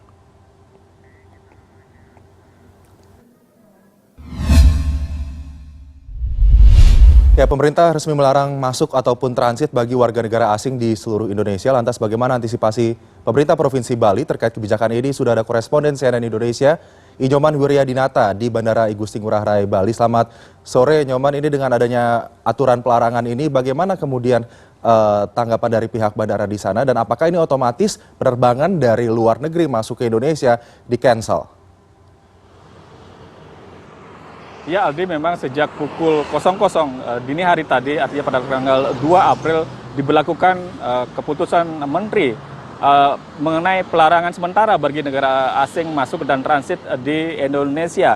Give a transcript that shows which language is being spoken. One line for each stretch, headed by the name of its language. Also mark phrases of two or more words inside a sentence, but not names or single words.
Indonesian: Ya, pemerintah resmi melarang masuk ataupun transit bagi warga negara asing di seluruh Indonesia. Lantas bagaimana antisipasi pemerintah Provinsi Bali terkait kebijakan ini? Sudah ada koresponden CNN Indonesia, Nyoman Wiryadinata di Bandara I Gusti Ngurah Rai, Bali. Selamat sore, Nyoman. Ini dengan adanya aturan pelarangan ini, bagaimana kemudian tanggapan dari pihak bandara di sana? Dan apakah ini otomatis penerbangan dari luar negeri masuk ke Indonesia di-cancel? Ya Aldi, memang sejak pukul 00 dini hari tadi, artinya pada tanggal 2 April, diberlakukan keputusan Menteri mengenai pelarangan sementara bagi negara asing masuk dan transit di Indonesia.